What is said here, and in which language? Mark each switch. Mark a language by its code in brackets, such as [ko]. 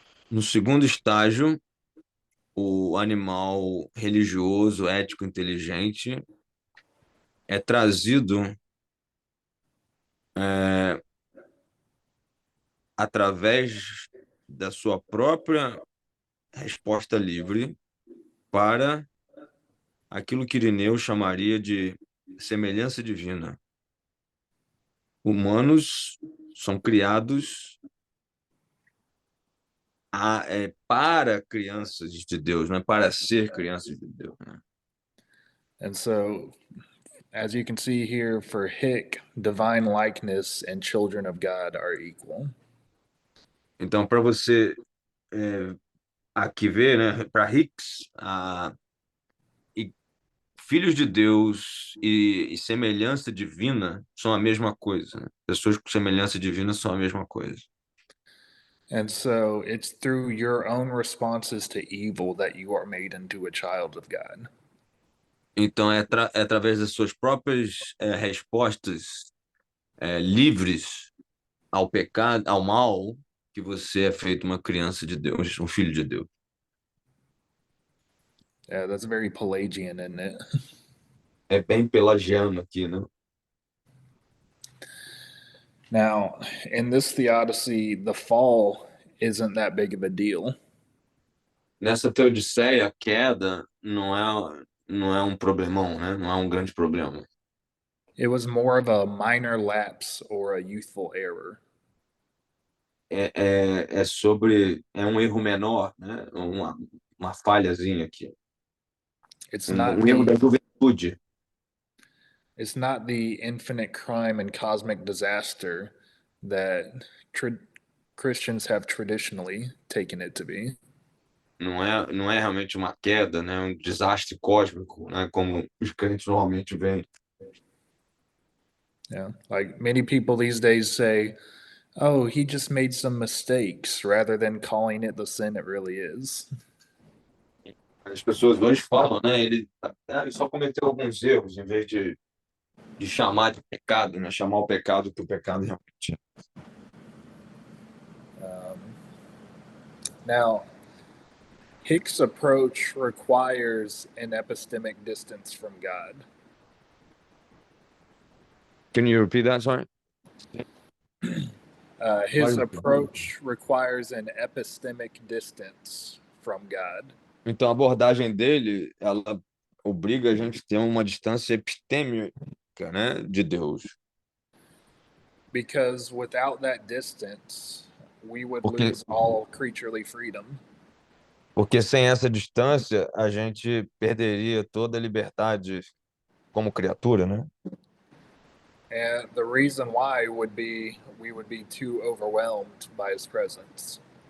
[pt] No segundo estágio, o animal religioso, ético, inteligente é trazido através da sua própria resposta livre para aquilo que Irineu chamaria de semelhança divina. Humanos são criados para crianças de Deus, não é para ser crianças de Deus, né? [en] And so, as you can see here, for Hick, divine likeness and children of God are equal. [pt] Então, para você aqui ver, né, para Hicks, e filhos de Deus e semelhança divina são a mesma coisa, né? Pessoas com semelhança divina são a mesma coisa. [en] And so, it's through your own responses to evil that you are made into a child of God. [pt] Então, é através das suas próprias respostas livres ao pecado, ao mal, que você é feito uma criança de Deus, um filho de Deus. [en] Yeah, that's very Pelagian, isn't it? [pt] É bem pelagiano aqui, né? [en] Now, in this theodicy, the fall isn't that big of a deal. [pt] Nessa teodiceia, a queda não é um problemão, né? Não é um grande problema. [en] It was more of a minor lapse or a youthful error. [pt] É um erro menor, né? Uma falhazinha aqui. [en] It's [pt] Um [en] not [pt] erro da [en] the [pt] juventude. [en] it's not the infinite crime and cosmic disaster that Christians have traditionally taken it to be. [pt] Não é realmente uma queda, né? Um desastre cósmico, né? Como os crentes normalmente veem. Yeah, like many people these days say, "Oh, he just made some mistakes," rather than calling it the sin it really is. As pessoas hoje falam, né? Ele só cometeu alguns erros, em vez de chamar de pecado, né? Chamar o pecado que o pecado realmente é. [en] Um, Now, Hick's approach requires an epistemic distance from God. Can you repeat that, sorry? His approach requires an epistemic distance from God. [pt] Então, a abordagem dele, ela obriga a gente a ter uma distância epistêmica, né, de Deus. [en] Because without that distance, we would [pt] Porque, [en] lose all creaturely freedom. [pt] porque sem essa distância, a gente perderia toda a liberdade como criatura, né? [en] And the reason why would be we would be too overwhelmed by his presence.